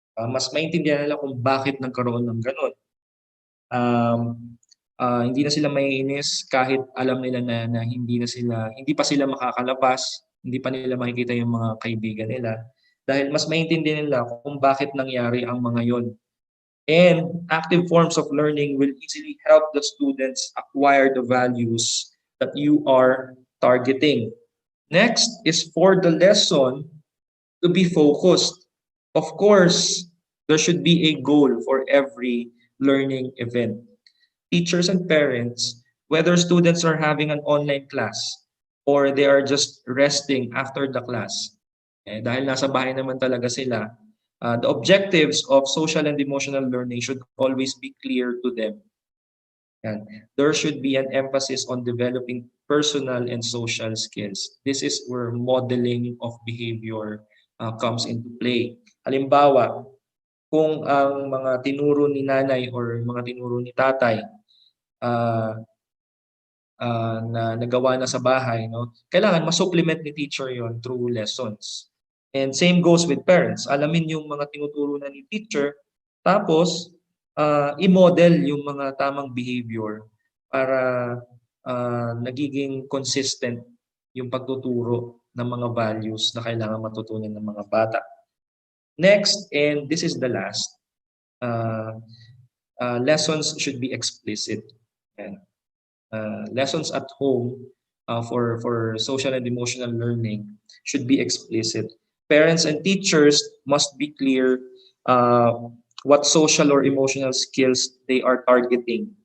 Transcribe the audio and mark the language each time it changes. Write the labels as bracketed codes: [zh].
[tl] Mas maintindihan nila kung bakit nagkaroon ng ganun. Hindi na sila maiinis kahit alam nila na hindi pa sila makakalabas, hindi pa nila makikita yung mga kaibigan nila dahil mas maintindihan nila kung bakit nangyari ang mga yon. [en] And active forms of learning will easily help the students acquire the values that you are targeting. Next is for the lesson to be focused. Of course, there should be a goal for every learning event. Teachers and parents whether students are having an online class or they are just resting after the class. [tl] Dahil nasa bahay naman talaga sila, [en] the objectives of social and emotional learning should always be clear to them. Yan. There should be an emphasis on developing personal and social skills. This is where modeling of behavior comes into play. [tl] Halimbawa, kung ang mga tinuro ni nanay or mga tinuro ni tatay uh, na nagawa na sa bahay, no? Kailangan ma-supplement ni teacher yon through lessons. [en] And same goes with parents. [tl] Alamin yung mga tinuturo na ni teacher, tapos i-model yung mga tamang behavior para nagiging consistent yung pagtuturo ng mga values na kailangan matutunan ng mga bata. [en] Next, and this is the last, lessons should be explicit. Yan. Lessons at home for social and emotional learning should be explicit. Parents and teachers must be clear what social or emotional skills they are targeting.